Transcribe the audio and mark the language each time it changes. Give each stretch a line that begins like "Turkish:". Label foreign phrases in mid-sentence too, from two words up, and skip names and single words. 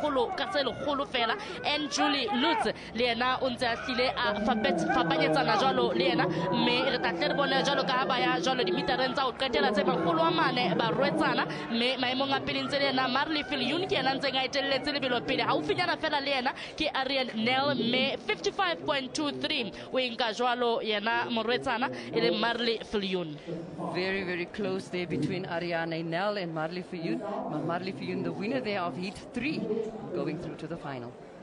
Southern Sotho: 100 fela and Julie Lutz le yena o ntse a hlile a fapanyetsana jwalo le yena mme re tla tle re bone jwalo ka ha ba ya jwalo dimitareng tsa ho qetela tse 400 ba rwetsana mme maemong a pele ntse le yena Marley Viljoen ke yena ntseng a etelletse lebelo pele haufinyana fela le yena ke Arian Nel mme 55.23 o enka jwalo yena morwetsana e le Marley Viljoen.
English: Very, very close there between Ariane Nel and Marley Viljoen. Marley Viljoen, the winner there of Heat 3, going through to the final.